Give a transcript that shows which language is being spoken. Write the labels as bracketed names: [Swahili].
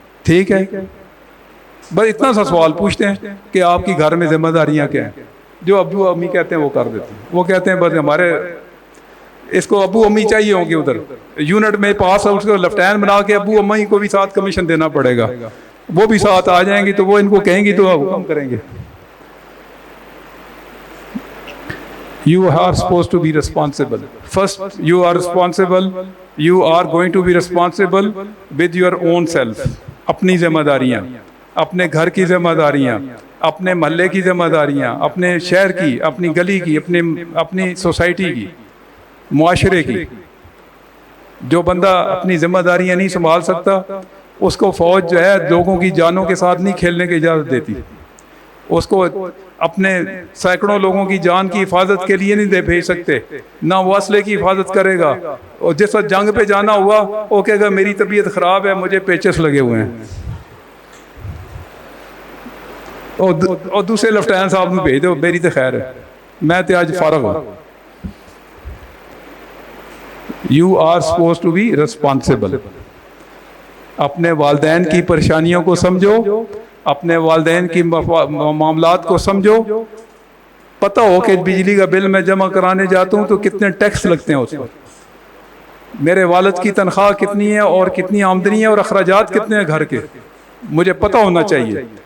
[Urdu] ٹھیک ہے، بس اتنا سا سوال پوچھتے ہیں کہ آپ کی گھر میں ذمہ داریاں کیا ہیں. جو ابو امی کہتے ہیں وہ کر دیتے ہیں. وہ کہتے ہیں بس ہمارے اس کو ابو امی چاہیے ہوں گے ادھر یونٹ میں پاس ہے, اس کو لیفٹیننٹ بنا کے ابو امی کو بھی ساتھ کمیشن دینا پڑے گا, وہ بھی ساتھ آ جائیں گی تو وہ ان کو کہیں گی تو حکم کریں گے. [English] You are supposed to be responsible. First, you are responsible. You are going to be responsible with your own self. [Urdu] اپنی ذمہ داریاں, اپنے گھر کی ذمہ داریاں, اپنے محلے کی ذمہ داریاں, اپنے شہر کی, اپنی گلی کی, اپنی سوسائٹی کی, معاشرے کی. جو بندہ اپنی ذمہ داریاں نہیں سنبھال سکتا اس کو فوج جو ہے لوگوں کی جانوں کے ساتھ نہیں کھیلنے کی اجازت دیتی. اس کو اپنے سینکڑوں لوگوں کی جان کی حفاظت کے لیے نہیں دے بھیج سکتے, نہ وہ اسلحے کی حفاظت کرے گا. اور جس وقت جنگ پہ جانا ہوا وہ کہے گا میری طبیعت خراب ہے, مجھے پیچس لگے ہوئے ہیں, اور دوسرے لیفٹیننٹ صاحب نے بھیج دو میری تو خیر ہے, میں تو آج فارغ ہوں. [English] You are supposed to be responsible. [Urdu] اپنے والدین کی پریشانیوں کو سمجھو, اپنے والدین کی معاملات کو سمجھو. پتہ ہو کہ بجلی کا بل میں جمع کرانے جاتا ہوں تو کتنے ٹیکس لگتے ہیں اس پر, میرے والد کی تنخواہ کتنی ہے اور کتنی آمدنی ہے اور اخراجات کتنے ہیں گھر کے, مجھے پتہ ہونا چاہیے.